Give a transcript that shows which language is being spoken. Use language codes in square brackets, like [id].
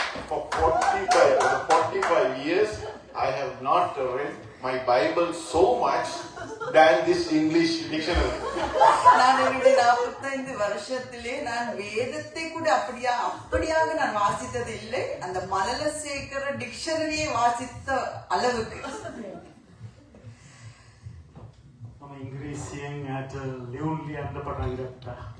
[en] For 45 years, I have not read my Bible so much than this English dictionary. [ta] நான் என்னுடைய 45 வருஷத்திலே நான் வேதத்தை கூட அப்படியாக நான் வாசித்தது இல்லை. அந்த மலலசேகர டிக்ஷனரியை வாசித்த அளவுக்கு. [si] මම ඉංග්‍රීසියෙන් යට ලියුම් ලියන්න පටන් ගත්තා.